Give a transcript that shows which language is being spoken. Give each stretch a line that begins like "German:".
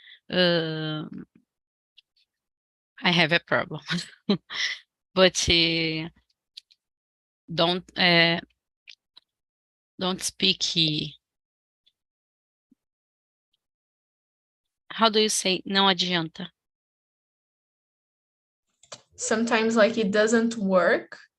English: I have a problem, but don't speak. How do you say?
Portuguese: Não adianta.
English: sometimes like it doesn't work.